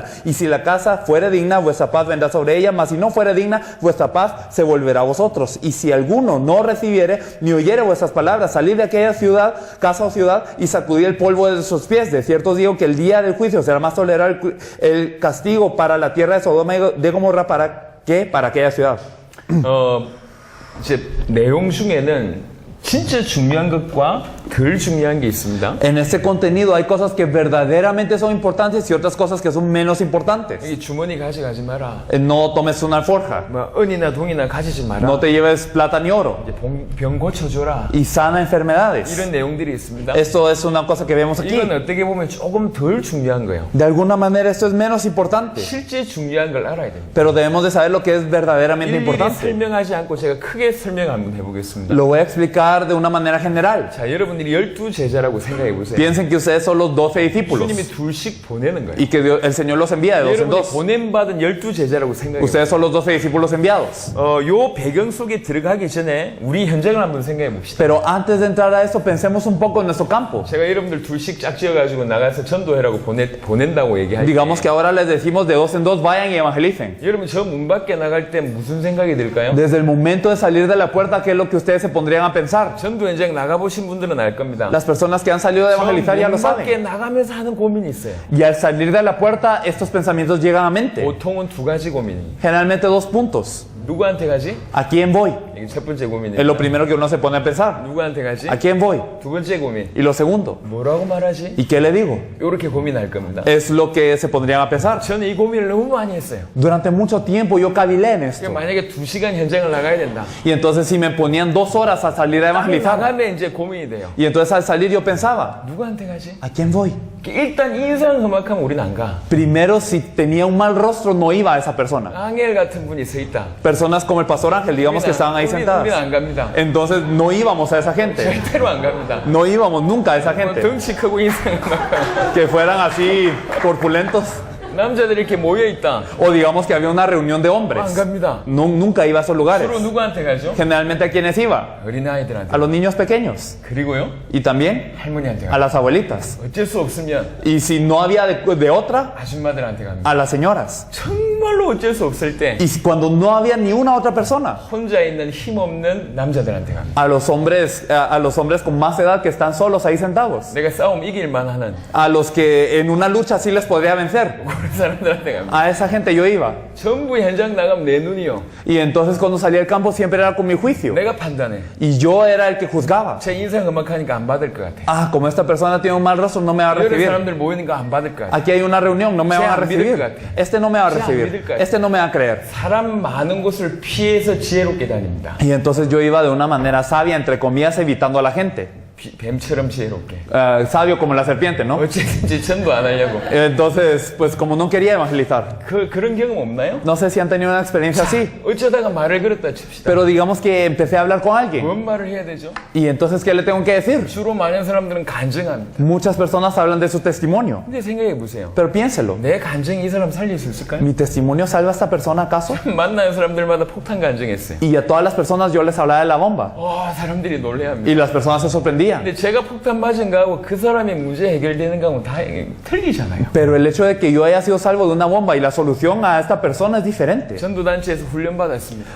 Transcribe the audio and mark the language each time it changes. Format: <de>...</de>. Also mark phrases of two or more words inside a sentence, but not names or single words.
<es>Y si la casa fuere digna, vuestra paz vendrá sobre ella, mas si no fuere digna, vuestra paz se volverá a vosotros. Y si alguno no recibiere ni oyere vuestras palabras, salid de aquella ciudad, casa o ciudad, y sacudid el polvo de sus pies. De cierto os digo que el día del juicio será más tolerable el castigo para la tierra de Sodoma y de Gomorra para aquella ciudad.</es> <ko>이제 내용 중에는 진짜 중요한 것과 덜 중요한 게 있습니다.</ko> <es>En este contenido hay cosas que verdaderamente son importantes y otras cosas que son menos importantes.</es> <ko>이 주머니 가져가지 마라.</ko> <es>No tomes una alforja,</es> <ko>뭐 은이나 동이나 가지지 마라.</ko> <es>no te lleves plata ni oro,</es> <ko>이제 병 고쳐줘라.</ko> <es>y sana enfermedades.</es> <ko>이런 내용들이 있습니다.</ko> <es>Esto es una cosa que vemos aquí.</es> <ko>이건 어떻게 보면 조금 덜 중요한 거예요.</ko> <es>De alguna manera esto es menos importante,</es> <ko>실제 중요한 걸 알아야 됩니다.</ko> <es>pero debemos de saber lo que es verdaderamente</es> <ko>일일이</ko> <es>importante.</es> <ko>설명하지 않고 제가 크게 설명 한번 해보겠습니다.</ko> <es>Lo voy a explicar de una manera general.</es> <ko>자, 여러분들이 12제자라고 생각해 보세요.</ko> <es>Piensen que ustedes son los 12 discípulos</es> <ko>주님이 둘씩 보내는 거예요.</ko> <es>y que el Señor los envía de dos en</es> <ko>여러분이</ko> <es>dos.</es> <ko>보냄받은 12제자라고 생각해 보세요.</ko> <es>Ustedes son los 12 discípulos enviados.</es> <ko>요 배경 속에 들어가기 전에 우리 현장을 한번 생각해 봅시다.</ko> <es>Pero antes de entrar a eso, pensemos un poco en nuestro campo.</es> <ko>제가 여러분들 둘씩 짝지어가지고 나가서 전도해라고 보낸다고 얘기할 때</ko> <es>Digamos que ahora les decimos de dos en dos, vayan y evangelicen.</es> <ko>여러분 저 문 밖에 나갈 때 무슨 생각이 들까요?</ko> <es>Desde el momento de salir de la puerta, ¿qué es lo que ustedes se pondrían a pensar?</es> <ko>전도 현장 나가보신 분들은 알 겁니다.</ko> <es>Las personas que han salido de evangelizar ya lo</es> <ko>문 밖에</ko> <es>saben.</es> <ko>나가면서 하는 고민이 있어요.</ko> <es>Y al salir de la puerta, estos pensamientos llegan a mente.</es> <ko>보통은 2가지 고민이.</ko> <es>Generalmente 2 puntos.</es> <ko>누구한테 가지?</ko> <es>¿A quién voy?</es> <ko>이게 첫 번째</ko> <es>Es</es> <ko>고민이에요.</ko> <es>lo primero que uno se pone a pensar.</es> <ko>누구한테 가지?</ko> <es>¿A quién voy?</es> <ko>두 번째 고민.</ko> <es>Y lo segundo,</es> <ko>뭐라고 말하지?</ko> <es>¿y qué le digo?</es> <ko>이렇게 고민할 겁니다.</ko> <es>Es lo que se pondrían a pensar.</es> <ko>저는 이 고민을 너무 많이 했어요.</ko> <es>Durante mucho tiempo yo cavilé en esto.</es> <ko>만약에 2시간 현장을 나가야 된다.</ko> <es>Y entonces si me ponían 2 horas a salir a evangelizar,</es> <ko>나가면 이제 고민이 돼요.</ko> <es>y entonces al salir yo pensaba,</es> <ko>누구한테 가지?</ko> <es>¿a quién voy?</es> <ko>일단 인상 험악하면 우리는 안 가.</ko> <es>Primero, si tenía un mal rostro, no iba a esa persona.</es> <ko>앙헬 같은 분이 서 있다.</ko> <es>Personas como el pastor Ángel, digamos que estaban ahí</es> <ko>우리는</ko> <es>sentadas.</es> <ko>안 갑니다.</ko> <es>Entonces no íbamos a esa gente.</es> <ko>절대로 안 갑니다.</ko> <es>No íbamos nunca a esa</es> <ko>뭐</ko> <es>gente.</es> <ko>덩치 크고 인상 험악한</ko> <es>Que fueran así corpulentos.</es> <ko>남자들이 이렇게 모여 있다.</ko> <es>O digamos que había una reunión de</es> <ko>안</ko> <es>hombres.</es> <ko>갑니다.</ko> <es>Nunca iba a esos lugares.</es> <ko>주로 누구한테 가죠?</ko> <es>Generalmente a quienes iba?</es> <ko>어린아이들한테.</ko> <es>A los niños pequeños.</es> <ko>그리고요</ko> <es>Y también</es> <ko>할머니한테</ko> <es>a</es> <ko>가죠.</ko> <es>las abuelitas.</es> <ko>어쩔 수 없으면</ko> <es>Y si no había de otra,</es> <ko>아줌마들한테 갑니다.</ko> <es>a las señoras.</es> <ko>정말로 어쩔 수 없을 때</ko> <es>Y cuando no había ni una otra persona,</es> <ko>혼자 있는 힘없는 남자들한테 갑니다.</ko> <es>a los hombres con más edad que están solos ahí sentados.</es> <ko>내가 싸움 이길만 하는</ko> <es>A los que en una lucha sí les podría vencer.</es> <ko>그런 사람들한테 갑니다.</ko> <es>A esa gente yo iba.</es> <ko>전부 현장 나가면 내 눈이요.</ko> <es>Y entonces cuando salía al campo siempre era con mi juicio.</es> <ko>내가 판단해.</ko> <es>Y yo era el que juzgaba.</es> <ko>제 인상 험악하니까 안 받을 것 같아.</ko> <es>Ah, como esta persona tiene un mal rostro, no me va a</es> <ko>여러</ko> <es>recibir.</es> <ko>사람들 모이니까 안 받을 것 같아.</ko> <es>Aquí hay una reunión, no me van a recibir. Este no me va a recibir. Este no me va a creer.</es> <ko>사람 많은 곳을 피해서 지혜롭게 다닙니다.</ko> <es>Y entonces yo iba de una manera sabia, entre comillas, evitando a la gente.</es> <ko>뱀처럼 지혜롭게.</ko> <es>Sabio como la serpiente, ¿no?</es> <ko>어쨌든지 전도 안 하려고.</ko> <es>Entonces, pues como no quería evangelizar.</es> <ko>그런 경험 없나요?</ko> <es>No sé si han tenido una experiencia así.</es> <ko>어쩌다가 말을 걸었다 칩시다.</ko> <es>Pero digamos que empecé a hablar con alguien.</es> <ko>뭔 말을 해야 되죠?</ko> <es>Y entonces, ¿qué le tengo que decir?</es> <ko>주로 많은 사람들은 간증합니다.</ko> <es>Muchas personas hablan de su testimonio.</es> <ko>근데 생각해 보세요.</ko> <es>Pero piénselo.</es> <ko>내 간증이 이 사람 살릴 수 있을까요?</ko> <es>¿Mi testimonio salva a esta persona acaso?</es> <ko>만나는 사람들마다 폭탄 간증했어요.</ko> <es>Y a todas las personas yo les hablaba de la bomba.</es> <ko>사람들이 놀래합니다.</ko> <es>Y las personas se sorprendían.</es> <ko>근데 제가 폭탄 맞은 거하고 그 사람의 문제 해결되는 거하고 다 틀리잖아요.</ko> <es>Pero el hecho de que yo haya sido salvo de una bomba y la solución a esta persona es diferente.</es> <ko>전도단체에서 훈련 받았습니다.</ko>